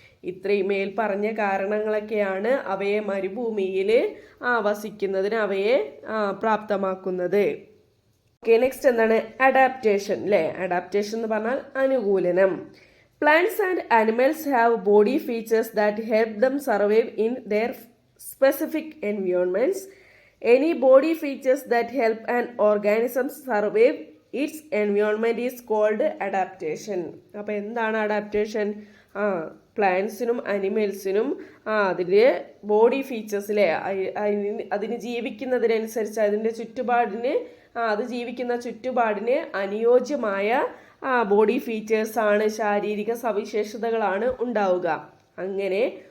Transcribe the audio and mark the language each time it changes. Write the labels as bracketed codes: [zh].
[ml] ഇത്രയും മേൽ പറഞ്ഞ കാരണങ്ങളൊക്കെയാണ് അവയെ മരുഭൂമിയിൽ വസിക്കുന്നതിന് അവയെ പ്രാപ്തമാക്കുന്നത്. നെക്സ്റ്റ് എന്താണ്? അഡാപ്റ്റേഷൻ അല്ലേ. അഡാപ്റ്റേഷൻ എന്ന് പറഞ്ഞാൽ അനുകൂലനം. [en] Plants and animals have body features that help them survive in their specific environments. Any body features that help an organism survive its environment is called adaptation. [ml] അപ്പോൾ എന്താണ് അഡാപ്റ്റേഷൻ? പ്ലാന്റ്സിനും അനിമൽസിനും അതിൻ്റെ body ഫീച്ചേഴ്സിലെ അതിന് ജീവിക്കുന്നതിനനുസരിച്ച് അതിൻ്റെ ചുറ്റുപാടിന് അത് ജീവിക്കുന്ന ചുറ്റുപാടിന് അനുയോജ്യമായ ബോഡി ഫീച്ചേഴ്സാണ്, ശാരീരിക സവിശേഷതകളാണ് ഉണ്ടാവുക. അങ്ങനെ